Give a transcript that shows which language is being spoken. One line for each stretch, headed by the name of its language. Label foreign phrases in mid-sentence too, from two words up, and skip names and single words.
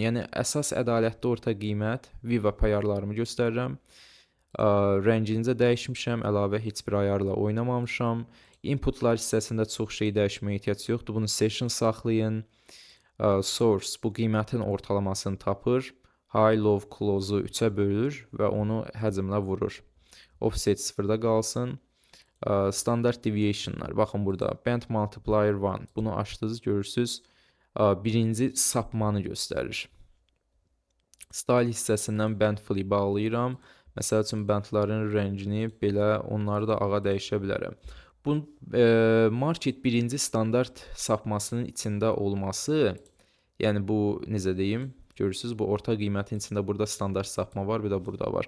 Azerbaijani: Yəni əsas ədalətli orta qiymət VWAP ayarlarımı göstərirəm. Rəngini də dəyişmişəm, əlavə heç bir ayarla oynamamışam. Inputlar hissəsində çox şey dəyişməyə ehtiyac yoxdur. Bunu session saxlayın. Source bu qiymətin ortalamasını tapır.
English: High, low,
Azerbaijani: close-u 3-ə bölür və onu həcmlə vurur. Offset 0-da qalsın.
English: Standard deviationlar.
Azerbaijani: Baxın burada
English: band multiplier
Azerbaijani: 1. Bunu açdınız, görürsünüz. Birinci sapmanı göstərir. Style hissəsindən
English: band flip
Azerbaijani: alıram. Məsəl üçün bandların rəngini belə, onları da ağa dəyişə bilərəm. Bu market birinci standart sapmasının içində olması, yəni bu necə deyim? Görürsünüz, bu orta qiymətin içində burada standart sapma var, bir də burada var.